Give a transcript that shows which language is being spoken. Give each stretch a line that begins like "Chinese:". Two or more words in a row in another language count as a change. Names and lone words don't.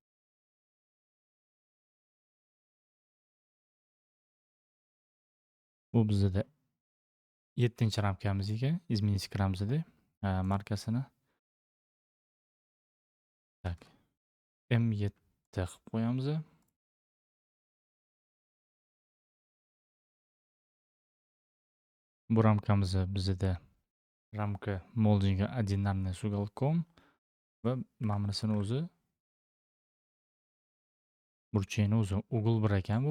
Uzbek: Bu bizda 7-ramkamiz ekan, izminsk ramzida markasini. Tak. M7 qilib qo'yamiz. Bu ramkamiz bizda ramka moldinga
Russian: одинарный с уголком
Uzbek: va mamrisini o'zi burchagini o'zi ugl 1 ekan bu.